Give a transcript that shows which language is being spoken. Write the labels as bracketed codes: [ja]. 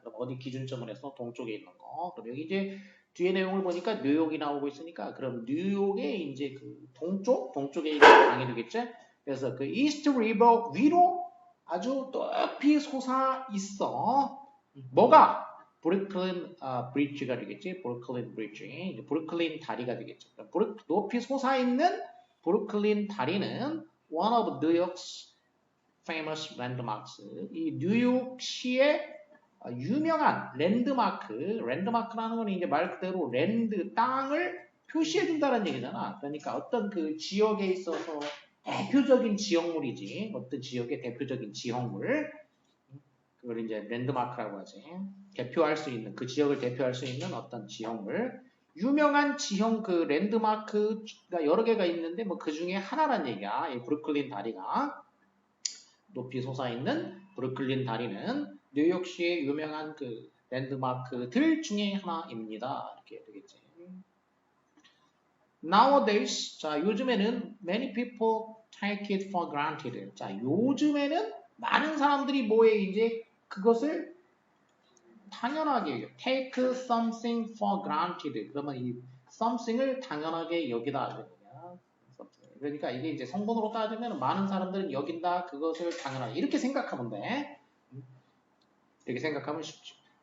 [ko] 그럼 어디 기준점을 해서 동쪽에 있는 거. 그럼 여기 이제 뒤에 내용을 보니까 뉴욕이 나오고 있으니까 그럼 뉴욕의 이제 그 동쪽에 있는 강이 되겠지. 그래서 그 East River 위로 아주 높이 솟아 있어. 뭐가? 브루클린 브리지가 되겠지. 브루클린 브리지. 브루클린 다리가 되겠죠. 높이 솟아있는 브루클린 다리는 [en] one of New York's famous landmarks. [ko] 이 뉴욕시의 유명한 랜드마크라는 건 이제 말 그대로 랜드, 땅을 표시해준다는 얘기잖아. 그러니까 어떤 그 지역에 있어서 대표적인 지역물이지. 어떤 지역의 대표적인 지형물. 그걸 이제 랜드마크라고 하지. 대표할 수 있는, 그 지역을 대표할 수 있는 어떤 지형물. 유명한 지형 그 랜드마크가 여러 개가 있는데 뭐 그 중에 하나란 얘기야. 이 브루클린 다리가. 높이 솟아있는 브루클린 다리는 뉴욕시의 유명한 그 랜드마크들 중에 하나입니다. 이렇게 되겠지. [en] Nowadays, [ko] 자, 요즘에는 [en] many people take it for granted. [ko] 자, 요즘에는 많은 사람들이 뭐에 이제 그것을 당연하게 [en] take something for granted. [ko] 그러면 이 something을 당연하게 여기다. 그러니까 이게 이제 성분으로 따지면 많은 사람들은 여긴다 그것을 당연하게 이렇게 생각하면 돼. 이렇게 생각하면 쉽죠.